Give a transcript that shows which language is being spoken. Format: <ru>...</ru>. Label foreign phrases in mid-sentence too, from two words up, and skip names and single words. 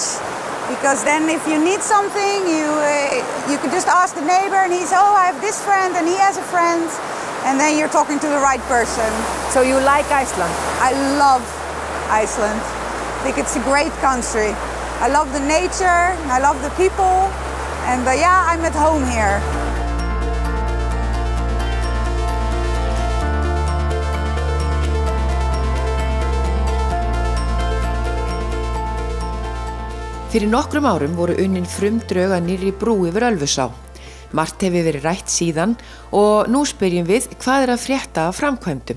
<en>Because then if you need something, you can just ask the neighbor and he's, oh, I have this friend and he has a friend. And then you're talking to the right person. So you like Iceland? I love Iceland. I think it's a great country. I love the nature, I love the people, and yeah, I'm at home here.</en> <is>Fyrir nokkrum árum voru unnin frumdrög að nýrri brú yfir Ölfusá. Margt hefur verið rætt síðan og nú spyrjum við hvað að frétta af framkvæmdum.</is>